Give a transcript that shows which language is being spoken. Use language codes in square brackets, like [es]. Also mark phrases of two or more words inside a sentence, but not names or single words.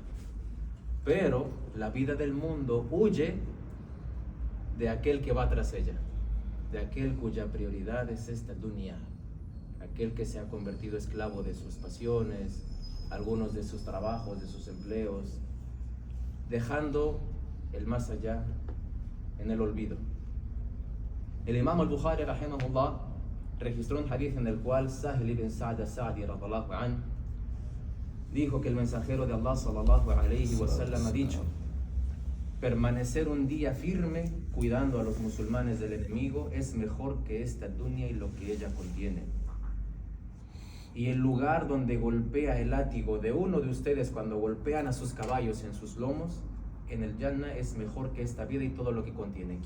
[es] Pero la vida del mundo huye de aquel que va tras ella, de aquel cuya prioridad es esta dunya, aquel que se ha convertido esclavo de sus pasiones, algunos de sus trabajos, de sus empleos, dejando el más allá en el olvido. El imam al-Bukhari, rahimahullah, registró un hadith en el cual Sahil ibn Sa'd al-Sa'di, [ar] رضي الله عنه, [es] dijo que el mensajero de Allah, [ar] صلى الله عليه وسلم, [es] ha dicho: permanecer un día firme cuidando a los musulmanes del enemigo es mejor que esta dunya y lo que ella contiene. Y el lugar donde golpea el látigo de uno de ustedes cuando golpean a sus caballos en sus lomos, en el Jannah, es mejor que esta vida y todo lo que contiene.